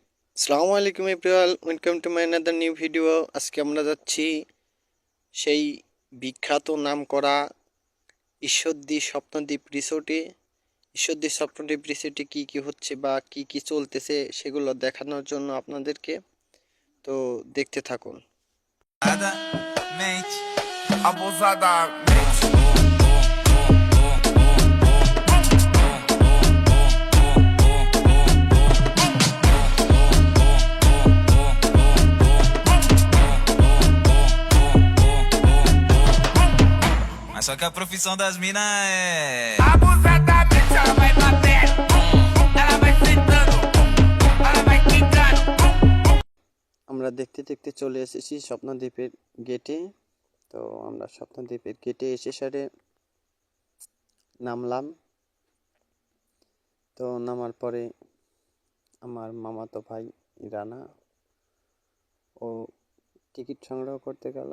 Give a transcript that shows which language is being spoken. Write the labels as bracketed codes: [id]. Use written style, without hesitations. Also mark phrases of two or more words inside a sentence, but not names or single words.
[ar] السلام عليكم [en] everyone, welcome to my another new video. [bn] আজকে আমরা যাচ্ছি সেই বিখ্যাত নামকরা ঈশ্বরদী স্বপ্নদ্বীপ রিসোর্টে। ঈশ্বরদী স্বপ্নদ্বীপ রিসোর্টে কী কী হচ্ছে বা কী কী চলতেছে সেগুলো দেখানোর জন্য আপনাদেরকে, তো দেখতে থাকুন। [pt] Mente, abusadamente. Mas só que a profissão das minas é abusadamente, ela vai batendo, ela vai sentando, ela vai quicando. [bn] আমরা দেখতে দেখতে চলে এসেছি স্বপ্নদ্বীপের গেটে। তো আমরা স্বপ্নদ্বীপের গেটে এসে সারে নামলাম। তো নামার পরে আমার মামাতো ভাই রানা ও টিকিট সংগ্রহ করতে গেল।